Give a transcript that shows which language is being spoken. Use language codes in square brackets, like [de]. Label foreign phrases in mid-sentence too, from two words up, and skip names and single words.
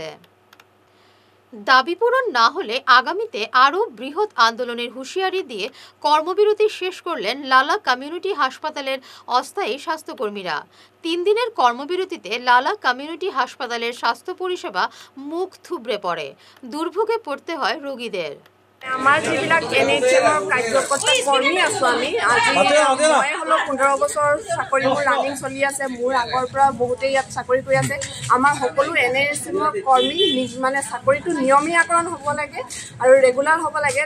[bn] দাবি পূরণ না হলে আগামীতে আরও বৃহৎ আন্দোলনের হুঁশিয়ারি দিয়ে কর্মবিরতি শেষ করলেন লালা কমিউনিটি হাসপাতালের অস্থায়ী স্বাস্থ্যকর্মীরা। 3 দিনের কর্মবিরতিতে লালা কমিউনিটি হাসপাতালের স্বাস্থ্য পরিষেবা মুখ থুবড়ে পড়ে। দুর্ভোগে পড়তে হয় রোগীদের। [as] আমাৰ যিবিলাক NHMৰ কাৰ্যকৰ্তা কৰ্মী আছো আমি আজি মই হলো 15 বছৰ চাকৰি মোৰ ৰানিং চলি আছে। মোৰ আগৰ পৰা বহুতেই ইয়াত চাকৰি কৰি আছে। আমাৰ সকলো NHMৰ কৰ্মী মানে চাকৰিটো নিয়মীয়াকৰণ হ'ব লাগে আৰু ৰেগুলাৰ হ'ব লাগে।